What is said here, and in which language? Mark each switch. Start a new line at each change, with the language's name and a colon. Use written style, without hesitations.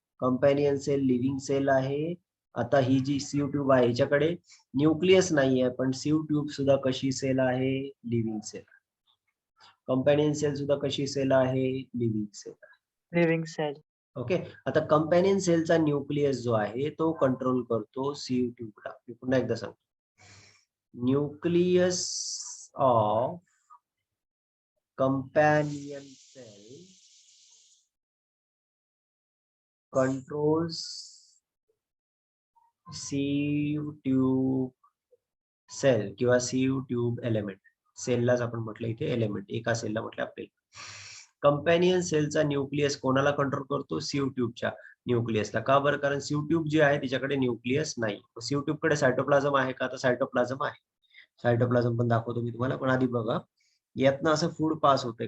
Marathi: Companion sale living sale आहे. आता ही जी sieve tube आहे हिच्याकडे न्यूक्लियस नाहीये, पण सीव ट्यूब सुद्धा कशी सेल आहे, लिव्हिंग सेल. कंपॅनियन सेल सुद्धा कशी सेल आहे, living sale. Living sale. Okay. आता कंपॅनियन सेलचा न्यूक्लियस जो आहे तो कंट्रोल करतो सीव ट्यूबला. मी पुन्हा एकदा सांगतो.
English: Nucleus of companion cell controls sieve tube cell किंवा sieve tube element.
Marathi: सेललाच आपण म्हटलं इथे एलिमेंट, एका सेलला म्हटलं आपल्याला. कंपॅनियन सेलचा न्यूक्लियस कोणाला कंट्रोल करतो, सीव ट्यूबच्या न्यूक्लियसला. का बरं, कारण सीव ट्यूब जी आहे तिच्याकडे न्यूक्लियस नाही. सीव ट्यूब कडे सायटोप्लाझम आहे का, तर सायटोप्लाझम आहे. सायटोप्लाझम पण दाखवतो मी तुम्हाला, पण आधी बघा यातनं असं फूड पास होते.